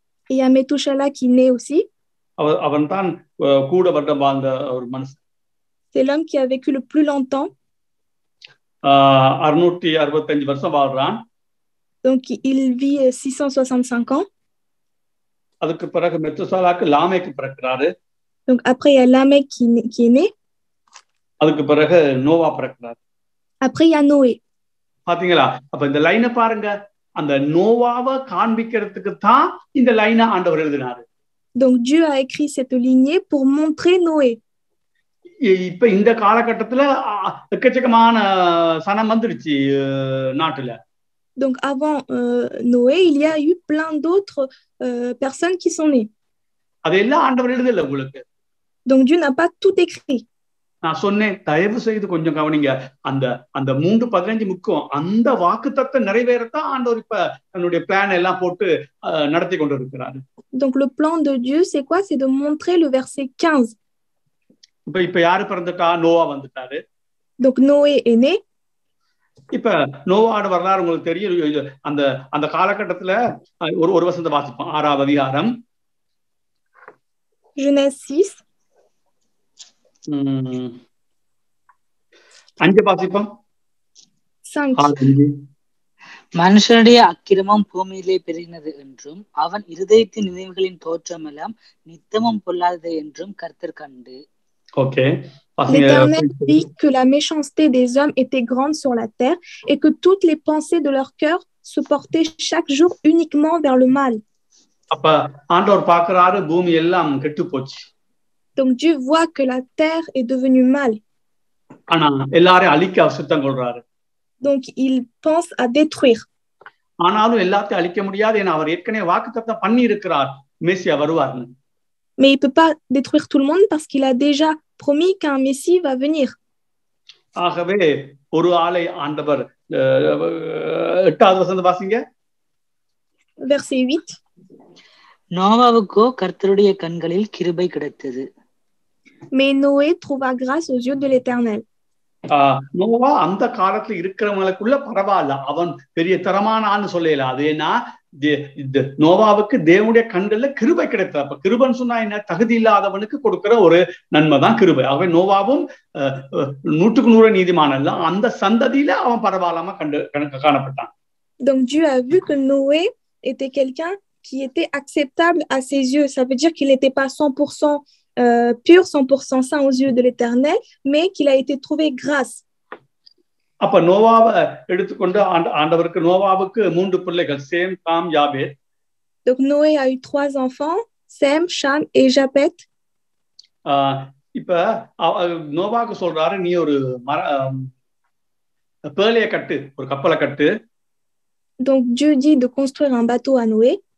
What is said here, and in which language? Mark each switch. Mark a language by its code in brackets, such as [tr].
[fr] Et il y a Méthuselah qui naît aussi. [ta] அவன் தான் கூட வருடம் வாழ்ந்த ஒரு மனுஷன். [fr] C'est l'homme qui a vécu le plus longtemps. [ta] 665 வருஷம் வாழ்றான். [fr] Donc il vit 665 ans. [ta] அதுக்கு பிறகு மெத்துசாலாக்கு லாமேக்கு பிறக்கிறாரு. [fr] Donc après il y a Lamech qui est né. [ta] அதுக்கு பிறகு நோவா பிறக்கிறார். [fr] Après il y a Noé. [ta] பாத்தீங்களா? அப்ப இந்த லைனை பாருங்க, அந்த நோவாவை காண்பிக்கிறதுக்கு தான் இந்த லைனை ஆண்டவர் எழுதினாரு. [fr] Donc Dieu a écrit cette lignée pour montrer Noé. [ta] இப்ப இந்த காலகட்டத்துல எக்கச்சக்கமான சனம் வந்துருச்சு நாட்டுல. [fr] Donc avant Noé, il y a eu plein d'autres personnes qui sont nées. [ta] அதெல்லாம் ஆண்டவர் எழுதல உங்களுக்கு. [fr] Donc Dieu n'a pas tout écrit. [ta] நான் சொன்னேன், தயவு செய்து கொஞ்சம் கவனிங்க. அந்த 3:15 முக்கியம். அந்த வாக்குத்தத்தத்தை நிறைவேறத்தான் ஆண்டவர் இப்ப தன்னுடைய பிளான் எல்லாம் போட்டு நடத்தி கொண்டு இருக்கிறாரு. [fr] Donc le plan de Dieu, c'est quoi? C'est de montrer le verset 15. [ta] இப்ப யாரு பிறந்துட்டா? நோவா வந்துட்டாரு. [fr] Donc Noé est né. [ta] இப்ப நோவாட வரலாறு உங்களுக்கு தெரியும். அந்த காலகட்டத்துல ஒரு வசனத்தை வாசிப்போம். 6வது அதிகாரம் [fr] Genèse 6. [ta] 5 வாசிப்போம். 5. மனுஷனுடைய அக்கிரமம் பூமியிலே பெருகினது என்றும் அவன் இருதயத்தின் நினைவுகளின் தோற்றமெல்லாம் நித்தமும் பொல்லாதது என்றும் கர்த்தர் கண்டு. [en] Okay. [fr] L'Éternel vit que la méchanceté des hommes était grande sur la terre et que toutes les pensées de leur cœur se portaient chaque jour uniquement vers le mal. [ta] அப்ப ஆண்டவர் பார்க்கறாரு, பூமி எல்லாம் கெட்டு போச்சு. [fr] Donc Dieu voit que la terre est devenue mal. [ta] ஆனா எல்லாரையும் அழிக்க சுத்தம் கொள்றாரு. [fr] Donc il pense à détruire. [ta] ஆனாலும் எல்லாத்தையும் அழிக்க முடியாது, ஏன்னா அவர் ஏற்கனவே வாக்குத்தத்தம் பண்ணி இருக்கிறார் மேசியா வருவார்னு. [fr] Mais il peut pas détruire tout le monde parce qu'il a déjà promis qu'un Messie va venir. [ta] ஆகவே ஒரு ஆளை ஆண்டவர் 8வது வசனம் வாசிங்க. [fr] Verset 8. [ta] நோவாவுக்கோ கர்த்தருடைய கண்களில் கிருபை கிடைத்தது. [fr] Mais Noé trouva grâce aux yeux de l'Éternel. [ta] Noah அந்த காலத்துல இருக்கிறவங்களுக்குள்ள பரவாயில்ல, அவன் பெரிய தரமான ஆள்னு சொல்லல. அது ஏன்னா நோவாவுக்கு தேவனுடைய கண்கள்ல கிருபை கிடைத்தது. அப்ப கிருபைன்னு சொன்னா என்ன? தகுதி இல்லாதவனுக்கு கொடுக்கிற ஒரு நன்மை தான் கிருபை. ஆகவே நோவாவும் 100% நீதிமான் அல்ல, அந்த சந்ததியில அவன் பரவாயில்லாம காணப்பட்டான். [fr] Donc Dieu a vu que Noé était quelqu'un qui était acceptable à ses yeux. Ça veut dire qu'il n'était pas 100% pur, 100% saint aux yeux de l'Éternel, mais qu'il a été trouvé grâce. [ta] அப்ப நோவாவை எடுத்துக்கொண்டு ஆண்டவருக்கு நோவாவுக்கு 3 பிள்ளைகள், same, com, யாபேத். [fr] Donc Noé a eu 3 enfants, Sem, Cham et Japhet. [ta] இப்ப நோவாக்கு சொல்றாரு, நீ ஒரு பேழைய கட்டு, ஒரு கப்பலை கட்டு. [fr] Donc Dieu dit de construire un bateau à Noé.